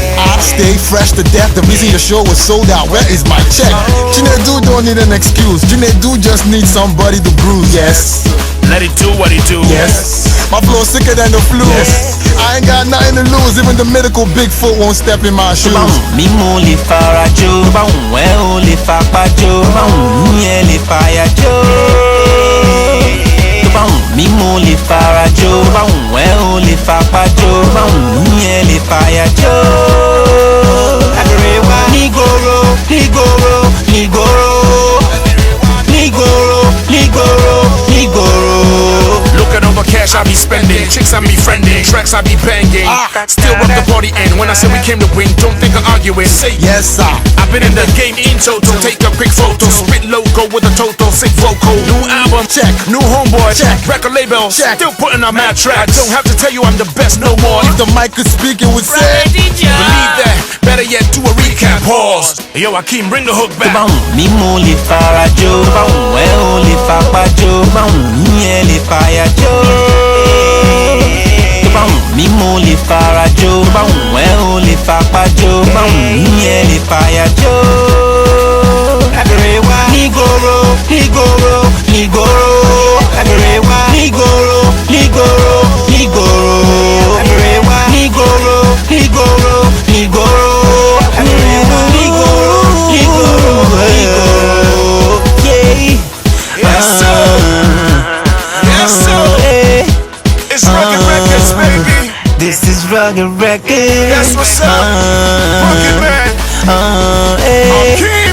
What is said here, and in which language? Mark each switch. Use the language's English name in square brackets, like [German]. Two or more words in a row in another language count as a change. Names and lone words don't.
[English] I stay fresh to death. The reason your show was sold out. Where is my check? Chinaydu don't need an excuse. Chinaydu just needs somebody to bruise. Yes. Let it do what it do. Yes. My flow sicker than the flu. Yes. I ain't got nothing to lose. Even the mythical Bigfoot won't step in my shoes. [Yoruba] Mi mo le farajo, we o le fapajo, mi le fayajo. Mi mo le farajo, we o le fapajo, mi le fayajo. Nigoro, nigoro, nigoro, nigoro, nigoro, nigoro. [English] Looking over cash I be spending, chicks I be friending, tracks I be banging. Still rock the party and when I say we came to win, don't think I'm arguing. Say yes sir. I've been in the game in total. Take a quick photo, spit logo with a total sick vocal. New album check, new homeboy check, record label check. Still putting on mad tracks. I don't have to tell you I'm the best no more. If the mic could speak it would say believe that. Better yet do a recap. Pause. Yo Hakeem, bring the hook back. [Yoruba] Mi mo le farajo, we o le fapajo, mi le fayajo. Mi mo le farajo, we o le fapajo, mi le fayajo. Nigoro, nigoro, nigoro, nigoro, nigoro, nigoro, nigoro, nigoro, nigoro. [English] This is Rugged Records. That's what's up. Ruggedman. Hakeem.